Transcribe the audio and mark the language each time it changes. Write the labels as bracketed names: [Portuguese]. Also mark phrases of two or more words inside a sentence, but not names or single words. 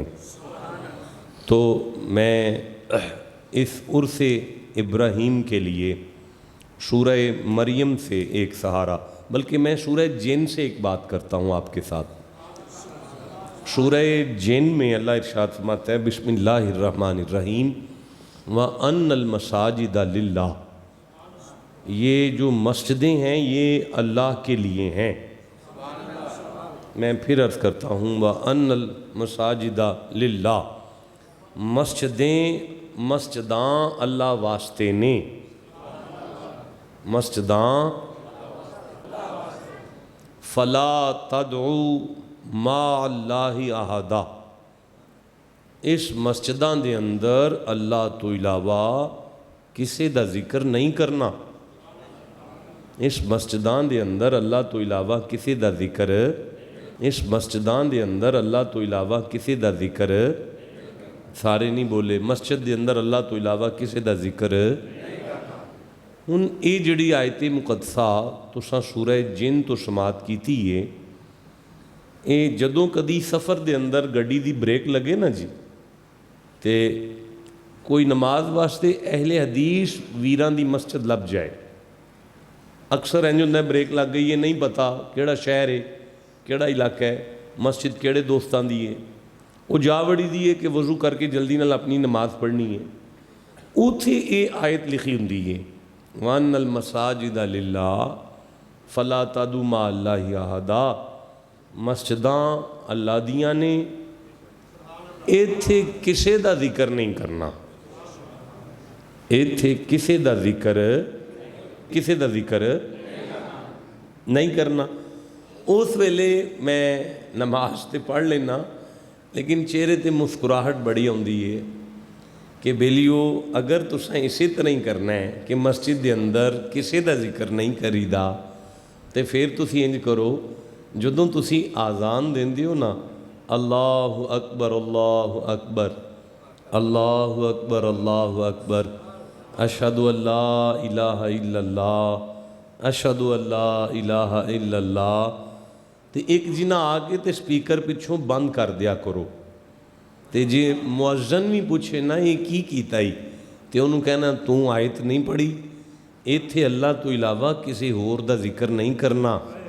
[Urdu] تو میں اس عرس ابراہیم کے لیے سورہ مریم سے ایک سہارا، بلکہ میں سورہ جن سے ایک بات کرتا ہوں آپ کے ساتھ۔ سورہ جن میں اللہ ارشاد فرماتا ہے [Arabic] بسم اللہ الرحمن الرحیم وَأَنَّ الْمَسَاجِدَ لِلَّهِ، [Urdu] یہ جو مسجدیں ہیں یہ اللہ کے لیے ہیں۔ میں پھر عرض کرتا ہوں [Arabic] وَأَنَّ الْمَسَاجِدَ لِلَّهِ، [Punjabi] مسجداں اللہ واسطے نے، مسجداں [Arabic] فَلَا تَدْعُوا مَعَ اللَّهِ أَحَدًا، [Punjabi] اس مسجداں دے اندر اللہ تو علاوہ کسے دا ذکر نہیں کرنا۔ اس مسجداں دے اندر اللہ تو علاوہ کسے دا ذکر، اس مسجداں دے اندر اللہ تو علاوہ کسے دا ذکر، سارے نہیں بولے، مسجد دے اندر اللہ تو علاوہ کسے دا ذکر۔ ہن اے جڑی آیت مقدسہ تساں سورہ جن تو سماعت کیتی ہے، اے جدوں کدی سفر دے اندر گڈی دی بریک لگے نا جی، تے کوئی نماز واسطے اہل حدیث ویران دی مسجد لب جائے، اکثر انج ہوندا ہے بریک لگ گئی ہے، نہیں پتا کیڑا شہر ہے، کیڑا علاقہ ہے، مسجد کیڑے دوستان دی ہے، وہ جا وڑی دی ہے کہ وضو کر کے جلدی نال اپنی نماز پڑھنی ہے، اوتھے اے آیت لکھی ہوندی ہے [Arabic] وَأَنَّ الْمَسَاجِدَ لِلَّهِ فَلَا تَدْعُوا مَعَ اللَّهِ أَحَدًا، [Punjabi] مسجداں اللہ دیاں نے، ایتھے کسے دا ذکر نہیں کرنا، ایتھے کسے دا ذکر، کسے دا ذکر نہیں کرنا۔ اس ویلے میں نماز تے پڑھ لینا، لیکن چہرے تے مسکراہٹ بڑی ہوندی ہے کہ بیلیو اگر تساں اسی طرح ہی کرنا ہے کہ مسجد دے اندر کسے دا ذکر نہیں کریدا، تے پھر تسی انج کرو، جدوں تسی آزان دیندے ہو نا، اللہ [Arabic] اکبر اللہ اکبر اللہ اکبر اللہ اکبر اشہد ان لا الہ الا اللہ اشہد ان لا الہ الا اللہ، [Punjabi] تے ایک جنہ آگے تے سپیکر پچھوں بند کر دیا کرو، تے جے مؤذن بھی پوچھے نا یہ کی کیتا ہی، تے انہوں کہنا تو آیت نہیں پڑھی، ایتھے اللہ تو علاوہ کسی ہور دا ذکر نہیں کرنا۔